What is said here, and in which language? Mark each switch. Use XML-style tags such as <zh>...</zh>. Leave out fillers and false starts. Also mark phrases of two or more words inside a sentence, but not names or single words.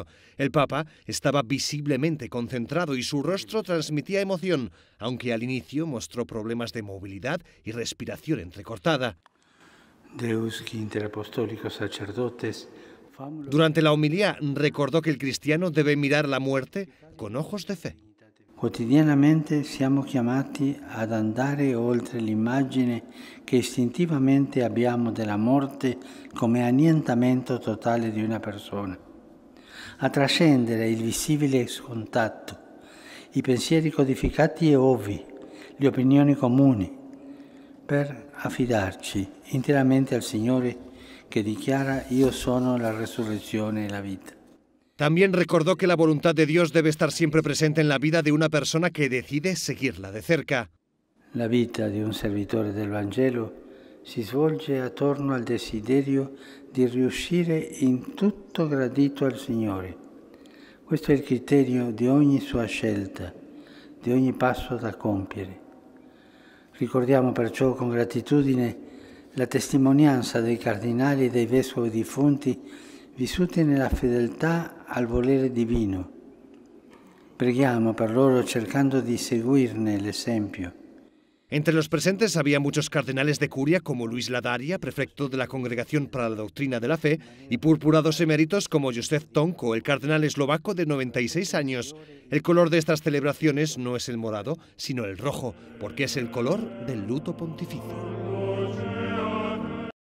<es>El Papa estaba visiblemente concentrado y su rostro transmitía emoción, aunque al inicio mostró problemas de movilidad y respiración entrecortada.</es> <la>Deus qui inter apostolicos sacerdotes.</la> <es>Durante la homilía recordó que el cristiano debe mirar la muerte con ojos de fe.</es> <it>Quotidianamente siamo chiamati ad andare oltre l'immagine che istintivamente abbiamo della morte come annientamento totale di una persona, a trascendere il visibile scontatto, i pensieri codificati e ovvi, le opinioni comuni, per affidarci interamente al Signore che dichiara «Io sono la resurrezione e la vita».</it> <es>También recordó que la voluntad de Dios debe estar siempre presente en la vida de una persona que decide seguirla de cerca.</es> <it>La vita di un servitore del Vangelo si svolge attorno al desiderio di riuscire in tutto gradito al Signore. Questo è il criterio di ogni sua scelta, di ogni passo da compiere. Ricordiamo perciò con gratitudine la testimonianza dei cardinali e dei vescovi defunti vissuti nella fedeltà al volere divino. Preghiamo per loro cercando di seguirne l'esempio.</it> <es>Entre los presentes había muchos cardenales de curia como Luis Ladaria, prefecto de la Congregación para la Doctrina de la Fe, y purpurados eméritos como Józef Tonko, el cardenal eslovaco de 96 años. El color de estas celebraciones no es el morado, sino el rojo, porque es el color del luto pontificio.</es>